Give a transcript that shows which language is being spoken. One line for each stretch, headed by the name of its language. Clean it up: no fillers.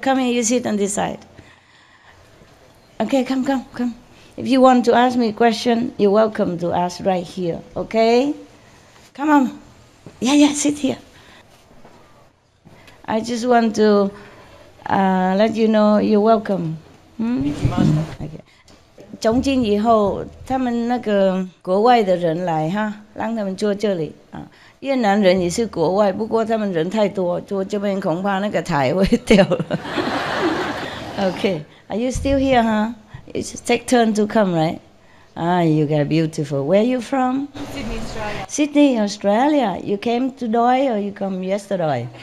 English: Come here. You sit on this side. Okay, come. If you want to ask me a question, you're welcome to ask right here. Okay? Come on. Yeah, sit here. I just want to let you know you're welcome. Okay.
Chinese: 从今以后，他们那个国外的人来哈，让他们坐这里啊。越南人也是国外，不过他们人太多，坐这边恐怕那个台会掉了。
English: Okay, are you still here, huh? It's take turn to come, right? You got beautiful. Where are you from? Sydney, Australia. Sydney, Australia. You came today or you come yesterday?